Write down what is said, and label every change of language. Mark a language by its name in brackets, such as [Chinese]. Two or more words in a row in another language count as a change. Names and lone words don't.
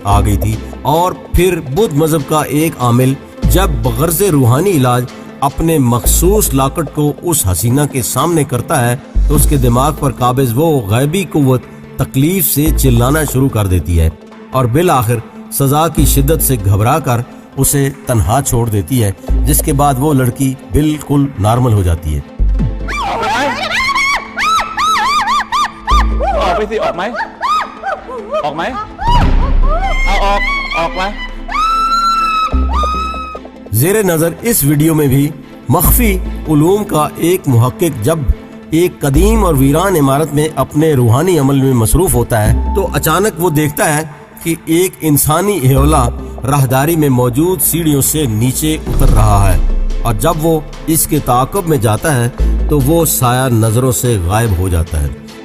[Urdu] آ گئی تھی اور پھر بدھ مذہب کا ایک عامل جب بغرض روحانی علاج اپنے مخصوص لاکٹ کو اس حسینہ کے سامنے کرتا ہے تو اس کے دماغ پر قابض وہ غیبی قوت تکلیف سے چلانا شروع کر دیتی ہے اور بالآخر سزا کی شدت سے گھبرا کر اسے تنہا چھوڑ دیتی ہے، جس کے بعد وہ لڑکی بالکل نارمل ہو جاتی ہے. [Thai] ออกไปสิออกไหมออกไหมเอาออกไป [Urdu] زیر نظر اس ویڈیو میں بھی مخفی علوم کا ایک محقق جب ایک قدیم اور ویران عمارت میں اپنے روحانی عمل میں مصروف ہوتا ہے تو اچانک وہ دیکھتا ہے کہ ایک انسانی ہیولا راہداری میں موجود سیڑھیوں سے نیچے اتر رہا ہے، اور جب وہ اس کے تعاقب میں جاتا ہے تو وہ سایہ نظروں سے غائب ہو جاتا ہے.